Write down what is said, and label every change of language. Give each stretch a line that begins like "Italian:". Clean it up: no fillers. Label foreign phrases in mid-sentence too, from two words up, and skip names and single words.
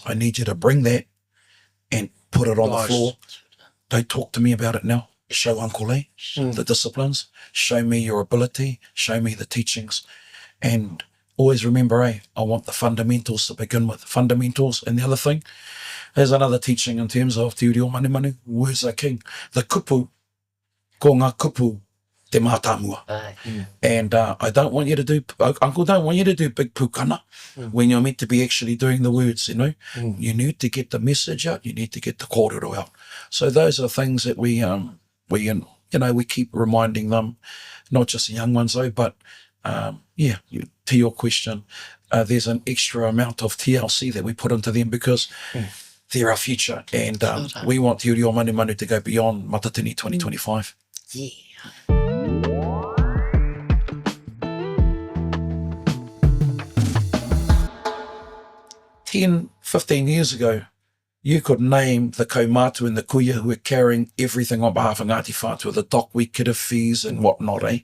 English: I need you to bring that and put it on the floor. Don't talk to me about it now. Show Uncle the disciplines. Show me your ability. Show me the teachings. And always remember, I want the fundamentals to begin with. Fundamentals. And the other thing, there's another teaching in terms of
Māori: te uri o manu manu,
English: words are king.
Māori: The kupu, ko ngā kupu, te mātāmua.
English: And I don't want you to do, Uncle, don't want you to do big pukana when you're meant to be actually doing the words, You need to get the message out. You need to get the kōrero out. So those are things that we keep reminding them, not just the young ones though, but to your question, there's an extra amount of TLC that we put into them because they're our future, and we want
Māori: te uri o manu manu
English: to go beyond Matatini 2025. Yeah. 10, 15 years ago, you could name the kaumātua and the kuia who were carrying everything on behalf of Ngāti Whātua, the dock kit of fees and whatnot, eh?